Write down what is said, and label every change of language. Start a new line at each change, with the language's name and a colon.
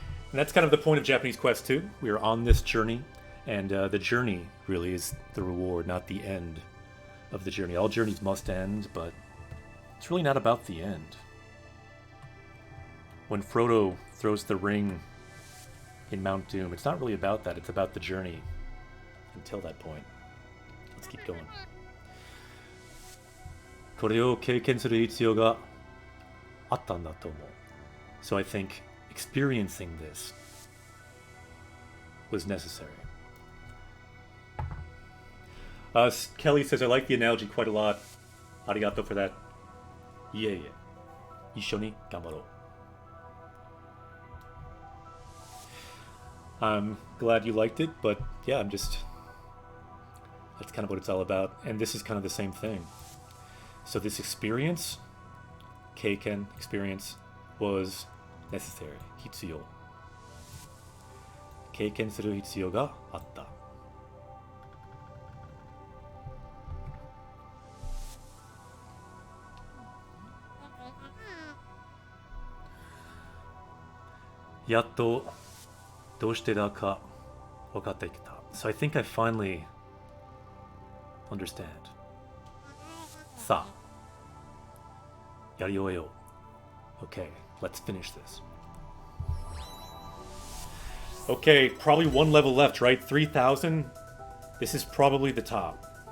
English: And that's kind of the point of Japanese Quest 2. We are on this journey, and the journey really is the reward, not the end of the journey. All journeys must end, but it's really not about the end. When Frodo throws the ring in Mount Doom, it's not really about that. It's about the journey until that point. Let's keep going.
Japanese: これを経験する必要があったんだと思う.
English: So I think experiencing this was necessary. Kelly says, I like the analogy quite a lot. Arigato for that. Yeah.
Japanese: 一緒に頑張ろう.
English: I'm glad you liked it, but yeah, that's kind of what it's all about. And this is kind of the same thing. So this experience, Keiken experience, was necessary.
Japanese: 必要. 経験する必要があった. Yatto, どうしてだか
English: So I think I finally understand. Sa. Yarioyo. Okay, let's finish this. Okay, probably one level left, right? 3,000? This is probably the top.